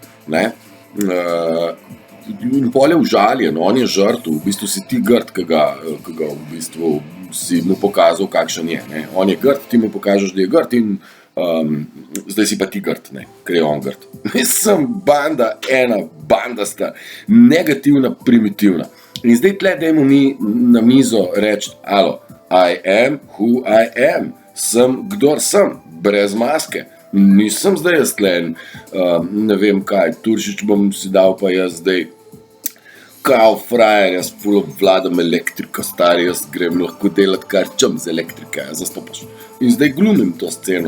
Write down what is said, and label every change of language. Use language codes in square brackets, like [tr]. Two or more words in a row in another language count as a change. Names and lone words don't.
[sl] In pol je užaljen, on je žrtev, v bistvu si ti grd, ki ga v bistvu si mu pokazal, kakšen je. Ne? On je grd, ti mu pokažeš, da je grd in zdaj si pa ti grd, ker je on grd. Sem banda, ena bandasta, negativna, primitivna. In zdaj tle dajmo mi na mizo reči, [en] alo, I am who I am, [sl] sem kdor sem, brez maske. Nisem zdaj jaz tle, ne vem kaj, Turšič bom si dal pa jaz zdaj, kao frajer, jaz ful obvladam elektriko, stari, jaz grem lahko delati kar čem z elektrike, zastopaš. In zdaj glumim to sceno.